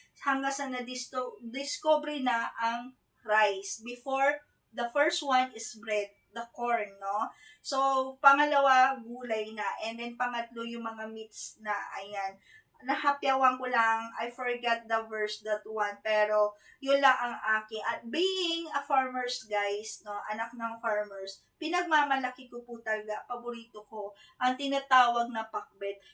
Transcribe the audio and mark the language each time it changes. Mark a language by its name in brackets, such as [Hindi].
[Filipino] Hanggang sa na-discover na ang rice. [English] Before, the first one is bread, the corn, no? [Filipino] So, pangalawa, gulay na. And then, pangatlo, yung mga meats na. Ayan. Nahapyawan ko lang, [English] I forgot the verse, that one, [Filipino] pero yun lang ang aking. At [English] being a farmers guys, [Filipino] no, anak ng farmers, pinagmamalaki ko po talaga, paborito ko, ang tinatawag na pakbet.